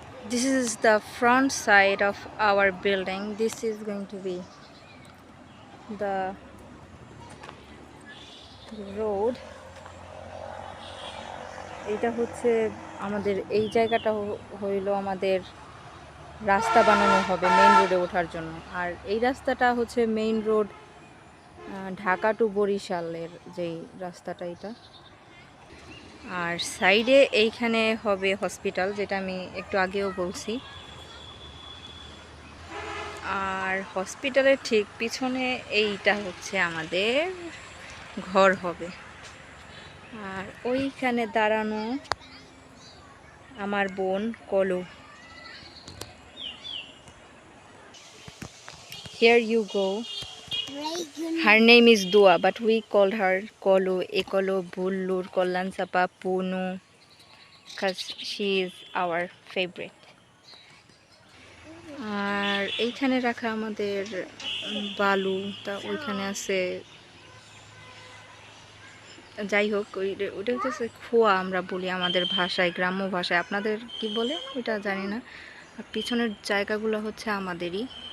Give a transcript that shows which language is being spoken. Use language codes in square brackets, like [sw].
[en] This is the front side of our building. This is going to be the road. [bn] এটা হচ্ছে আমাদের এই জায়গাটা হইল আমাদের রাস্তা বানানো হবে মেইন রোডে ওঠার জন্য। আর এই রাস্তাটা হচ্ছে মেইন রোড ঢাকা টু বরিশালের যেই রাস্তাটা এটা। আর সাইডে এইখানে হবে হসপিটাল, যেটা আমি একটু আগেও বলছি। আর হসপিটালের ঠিক পিছনে এইটা হচ্ছে আমাদের ঘর হবে। আর ওইখানে দাঁড়ানো আমার বোন কলু। [en] Here you go. Her name is Dua, but we called her Kolu, Ekolo, Bullur, Kollan Sapa, Punu, because she is our favorite. [bn] আর এইখানে রাখা আমাদের বালু, তা ওইখানে আছে, যাই হোক ওইটা হচ্ছে খোয়া আমরা বলি আমাদের ভাষায়, গ্রাম্য ভাষায়। আপনাদের কি বলে ওইটা জানি না। আর পিছনের জায়গাগুলো হচ্ছে আমাদেরই।